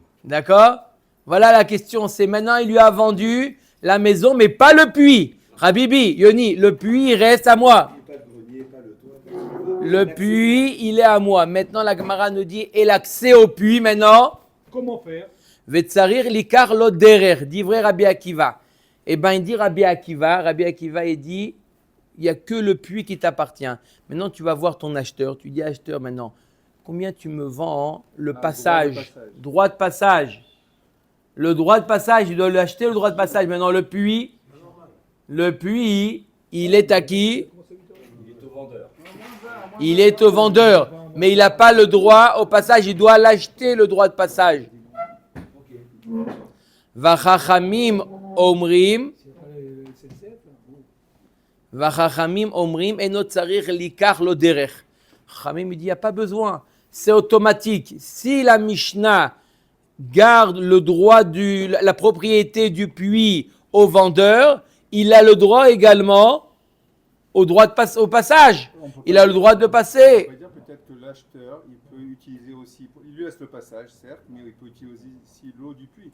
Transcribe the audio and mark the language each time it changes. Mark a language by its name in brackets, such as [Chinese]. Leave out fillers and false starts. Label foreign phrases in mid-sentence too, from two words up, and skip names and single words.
[French] D'accord? Voilà la question. C'est maintenant, il lui a vendu la maison, mais pas le puits. Habibi, Yoni, le puits, il reste à moi. Le puits, il est à moi. Maintenant, la Gemara nous dit, et l'accès au puits, maintenant? Comment faire? [Hebrew] וצריך ליקח לו דרך, [French] dit vrai Rabbi Akiva. Eh bien, il dit Rabbi Akiva, il dit, il n'y a que le puits qui t'appartient. Maintenant, tu vas voir ton acheteur. Tu dis, acheteur, maintenant, combien tu me vends le passage? Droit de passage. Le droit de passage, il doit l'acheter, le droit de passage. Maintenant, le puits, il est à qui? Il est au vendeur. Mais il n'a pas le droit au passage, il doit l'acheter, le droit de passage. [Hebrew] וחכמים אומרים אינו צריך ליקח לו דרך. [French] Chachamim dit, il n'y a pas besoin. C'est automatique. Si la Mishnah garde le droit la propriété du puits au vendeur, il a le droit également au passage. Il a le droit de passer. On va dire peut-être que l'acheteur, il peut utiliser aussi, il lui laisse le passage, certes, mais il peut utiliser aussi l'eau du puits.